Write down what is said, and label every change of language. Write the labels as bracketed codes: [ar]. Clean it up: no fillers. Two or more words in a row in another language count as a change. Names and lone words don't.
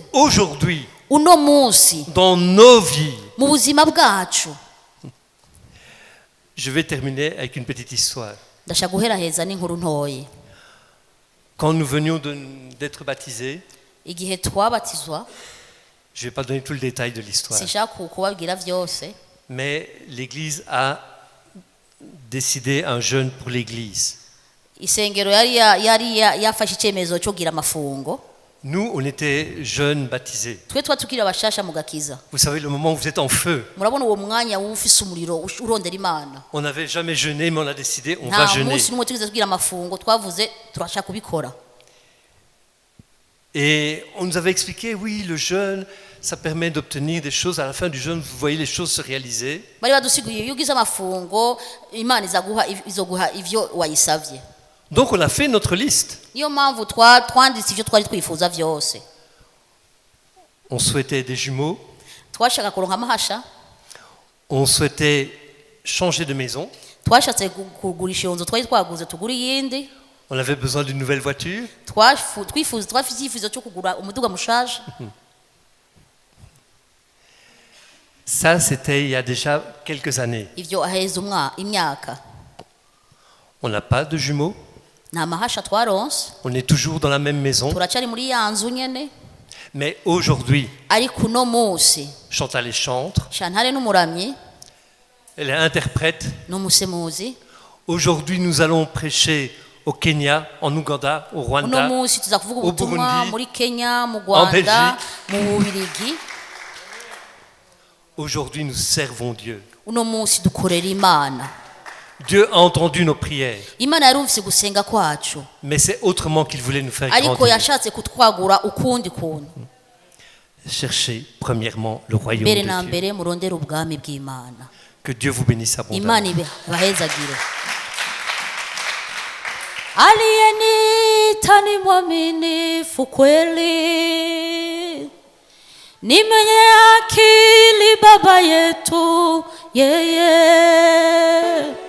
[fr] Aujourd'hui, [rn] uno munsi [fr] dans nos vies. [rn] mu buzima bwacu. [fr] Je vais terminer avec une petite histoire. [rn] ndashaka guheraheza n'inkuru ntoye [fr] Quand nous venions d'être baptisés, [rn] igihe twabatizwa [fr] je ne vais pas donner tout le détail de l'histoire, [rn] sinshaka kubabwira byose [fr] mais l'Église a décidé un jeûne pour l'Église. [rn] isengero yari yafashe icyemezo cyo kugira amafungo [fr] Nous, on était jeunes baptisés. [rn] twe tuba tukiri abashasha mu gakiza [fr] Vous savez, le moment où vous êtes en feu, [rn] murabona uwo mwanya w'ufise umuriro urondera imana [fr] on n'avait jamais jeûné, mais on a décidé, on va [rn] nta [fr] jeûner. [rn] munsi n'umwe tugeze kugira amafungo twavuze turashaka kubikora [fr] Et on nous avait expliqué, oui, le jeûne, ça permet d'obtenir des choses. À la fin du jeûne, vous voyez les choses se réaliser. [rn] bari badusiguye iyo ugize amafungo imana izoguha ivyo wayisavye [fr] Donc on a fait notre liste. [rn] niyo mpamvu twanditse ivyo twari twifuza vyose [fr] On souhaitait des jumeaux, [rn] twashaka kuronka amahasha [fr] on souhaitait changer de maison, [rn] twashatse kugurisha iyo nzu twari twaguze tugura iyindi [fr] on avait besoin d'une nouvelle voiture. [rn] twafite icyifuzo cyo kugura umuduga mushaje [fr] Ça, c'était il y a déjà quelques années. [rn] ivyo aheza imyaka [fr] On n'a pas de jumeaux, [rn] nta mahasha twaronse [fr] on est toujours dans la même maison. [rn] turacari muri ya nzu nyene [fr] Mais aujourd'hui, [rn] ariko uno munsi [fr] Chantal est chantre, [rn] shantare n'umuramyi [fr] elle est interprète. [rn] n'umusemuzi [fr] Aujourd'hui, nous allons prêcher au Kenya, en Ouganda, au [rn] uno [fr] Rwanda, [rn] munsi tuza kuvuga [fr] au [rn] ubutumwa [fr] Burundi, [rn] muri kenya mu [fr] en [rn] rwanda [fr] Belgique. [rn] mu bubirigi [fr] Aujourd'hui, nous servons Dieu. [rn] uno munsi dukorera imana [fr] Dieu a entendu nos prières, [rn] imana yarumvise gusenga kwacu [fr] mais c'est autrement qu'il voulait nous faire [rn] ariko [fr] grandir. [rn] yashatse kutwagura ukundi kuntu [fr] Cherchez premièrement le royaume [rn] mbere na [fr] de Dieu. [rn] mbere murondera ubwami bw'imana [fr] Que Dieu vous bénisse [rn] imana [fr] abondamment. [sw] ibahezagire aliyeniita ni mwaminifu kweli ni mwenye akili baba yetu yeye